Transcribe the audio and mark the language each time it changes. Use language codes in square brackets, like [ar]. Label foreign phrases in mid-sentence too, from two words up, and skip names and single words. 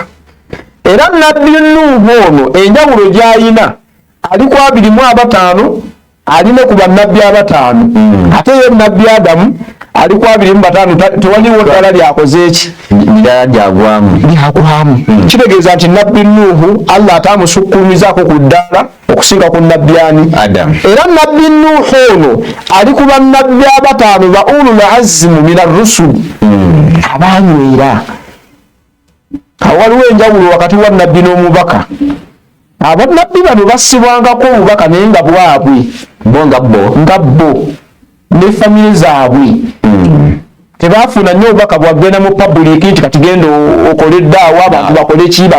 [lg] Era nabbi Nuuhu ono enjawulo gy'alina ali ku 25, alina ku bannabbi 5, ate ye nabbi Adamu ali ku 25. Tewaliwo ddala lyakoze eki lyagwamu. Kitegeeza nti nabbi Nuuhu Allah atamusukkulumizaako ku ddala okusinga ku nabbi ani? Adamu. Era nabbi Nuuhu ono ali ku bannabbi 5 ba [ar] أولو العزم من الرسل, [lg] abanywera. Waliwo enjawulo wakati wa nabbi n'omubaka. Abannabbi bano bassibwangako obubaka naye nga bwabwe nga bo ne famire zaabwe. Tebaafuna nnyo obubaka bwagenda mu public nti kati genda okole ddaawa abantu bakole kiba.